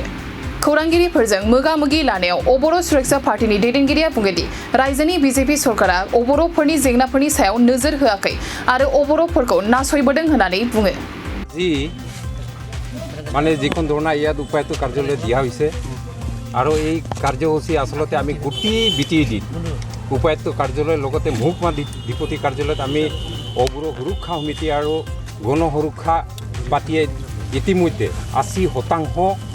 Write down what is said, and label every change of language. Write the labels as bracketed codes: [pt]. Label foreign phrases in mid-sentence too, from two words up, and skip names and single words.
[brx] खौरांगिरिफोरजों मोगा-मोगि लानायाव अबर' सुरक्षा पार्टीनि दैदेनगिरिया बुङोदि रायजोनि BJP सरकारा अबर'फोरनि जेंनाफोरनि सायाव नोजोर होआखै आरो अबर'फोरखौ नासयबोदों होननानै बुङो। [as] মানে যিখন ধৰণে ইয়াত উপায়ুক্ত কাৰ্যালয় দিয়া হৈছে আৰু এই কাৰ্যসূচী আচলতে আমি গোটেই BTAD উপায়ুক্ত কাৰ্যালয়ৰ লগতে মহকুমা ডিপুটি কাৰ্যালয়ত আমি অবৰ সুৰক্ষা সমিতি আৰু গণ সুৰক্ষা পাৰ্টীয়ে ইতিমধ্যে 80%